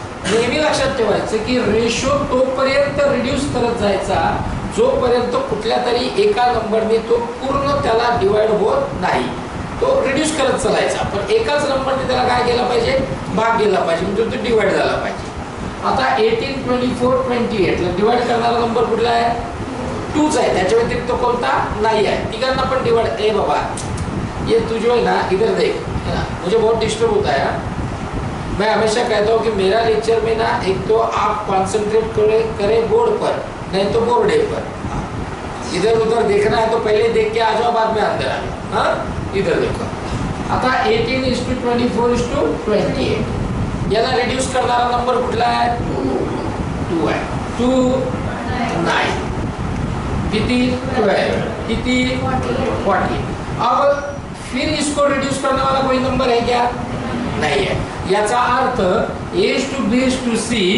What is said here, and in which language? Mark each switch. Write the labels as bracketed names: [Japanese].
[Marathi] नेहमी लक्षात ठेवायचं की रेशो तोपर्यंत रिड्यूस करत जायचा जोपर्यंत कुठल्या तरी एका नंबरने तो पूर्ण त्याला डिवाइड होत नाही. तो रिड्यूस करत चालायचा, पण एकाच नंबरने त्याला काय केला पाहिजे? भाग गेला पाहिजे, म्हणजे तो डिवाइड झाला पाहिजे. आता 18 24 28 ला डिवाइड करणारा नंबर कुठला आहे? 2च आहे. त्याच्या व्यतिरिक्त कोणता नाही आहे. तिघांना पण डिवाइड. [Hindi] ए बाबा ये तू जो है ना इधर देख, है ना, मुझे बहुत डिस्टर्ब होता है. मैं हमेशा कहता हूँ कि मेरा लेक्चर में ना एक तो आप कॉन्सेंट्रेट करें बोर्ड पर, नहीं तो बोर्डे पर. इधर उधर देखना है तो पहले देख के आ जाओ, बाद में अंदर आ जाओ. हाँ, इधर देखो. [Marathi] आता 18:24:28 याला रिड्यूस करणारा नंबर कुठला आहे? 2 आहे. 2 9 किती? 12 किती? 40. [Hindi] अब फिर इसको रिड्यूस करने वाला कोई नंबर है क्या? नहीं है. [Marathi] याचा अर्थ A to B to C